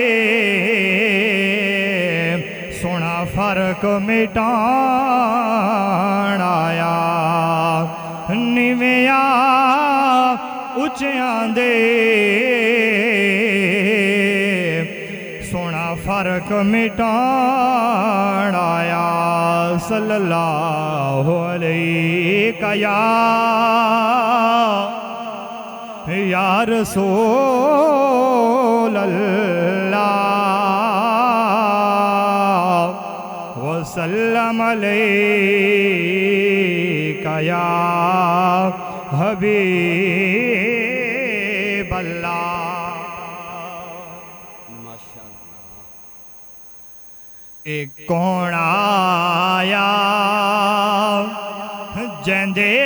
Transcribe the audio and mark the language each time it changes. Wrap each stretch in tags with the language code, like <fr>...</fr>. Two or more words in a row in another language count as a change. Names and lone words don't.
<pa>سوہنا فرق مٹاون آیا، نیویاں اچیاں دے سوہنا فرق مٹاون آیا.</pa> <ar>صلى الله عليك يا رسول الله وسلم عليك يا حبيب الله.</ar> <pa>ایک کون آیا جندے</pa>